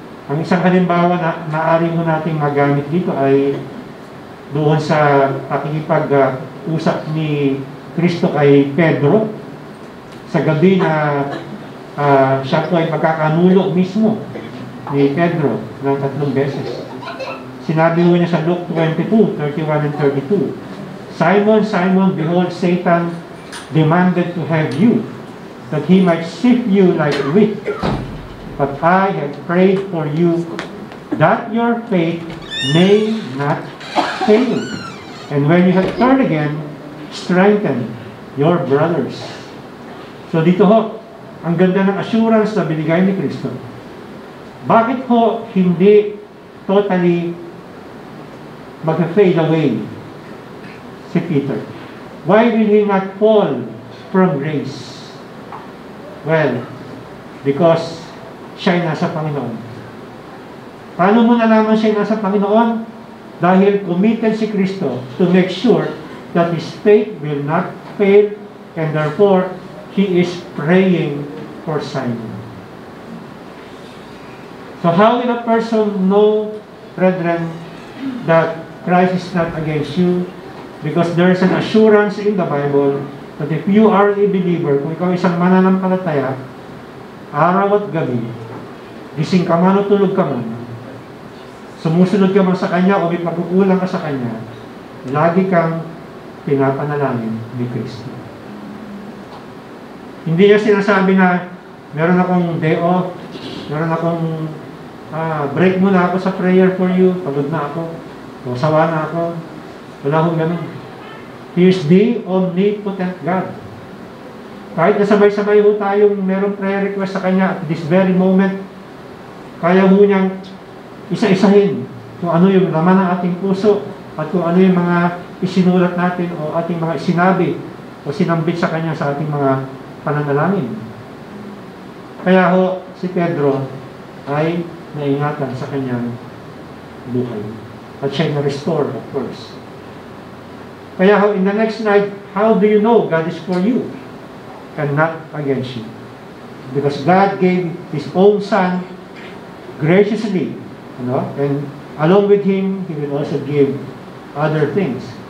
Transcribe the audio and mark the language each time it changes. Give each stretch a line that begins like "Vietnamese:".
Filipino: Ang isang halimbawa na maaari mo nating magamit dito ay doon sa pakikipag-usap ni Kristo kay Pedro sa gabi na siya po ay pagkakanulo mismo ni Pedro ng 3 beses. Sinabi mo niya sa
English: Luke 22:31 and 32, Simon, Simon, behold, Satan demanded to have you, that he might sift you like wheat. But I have prayed for you, that your faith may not fail. And when you have turned again, strengthen your brothers.
Filipino: So dito ho, ang ganda ng assurance na binigay ni Kristo. Bakit ho hindi totally mag-fade away si Peter?
English: Why will he not fall from grace?
Filipino: Well, because siya ay nasa Panginoon. Paano mo nalaman siya ay nasa Panginoon? Dahil
English: committed si Kristo to make sure that his faith will not fail, and therefore, he is praying for Simon. So how will a person know, brethren, that Christ is not against you? Because there is an assurance in the Bible that if you are a believer,
Filipino: kung ikaw isang mananampalataya, araw at gabi, gising ka man o tulog ka man, sumusunod ka man sa Kanya o may pagkukulang ka sa Kanya, lagi kang pinapanalangin ni Kristo. Hindi niya sinasabi na meron akong day off, meron akong break muna ako sa
English: prayer for you,
Filipino: pagod na ako, o sawa na ako. Wala akong ganun.
English: He is the omnipotent God.
Filipino: Kahit na sabay-sabay ho tayong merong prayer request sa Kanya
English: at this very moment,
Filipino: kaya ho niyang isa-isahin kung ano yung laman ng ating puso at kung ano yung mga isinulat natin o ating mga sinabi o sinambit sa Kanya sa ating mga pananalangin. Kaya ho, si Pedro ay naingatan sa kanyang buhay. At siya na-restore,
English: of course.
Filipino: Kaya ho,
English: in the next slide, how do you know God is for you and not against you? Because God gave His own Son graciously, and along with Him, He will also give other things.